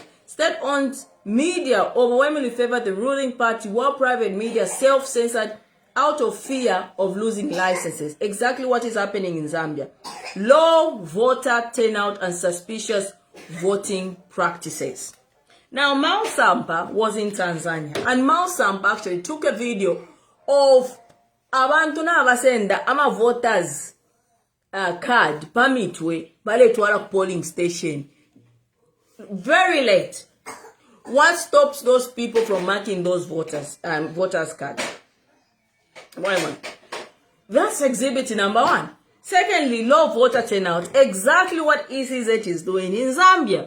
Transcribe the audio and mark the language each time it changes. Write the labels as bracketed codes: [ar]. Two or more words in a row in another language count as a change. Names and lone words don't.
[en] State-owned media overwhelmingly favored the ruling party, while private media self-censored out of fear of losing licenses. Exactly what is happening in Zambia. Low voter turnout and suspicious voting practices. Now, Mao Sampa was in Tanzania, and Mao Sampa actually took a video of [bem] abantu n'abasenda ama voters card pamitwe baletwala ku [en] polling station very late. What stops those people from marking those voters cards? That's exhibit number one. Secondly, low voter turnout. Exactly what ECZ is doing in Zambia.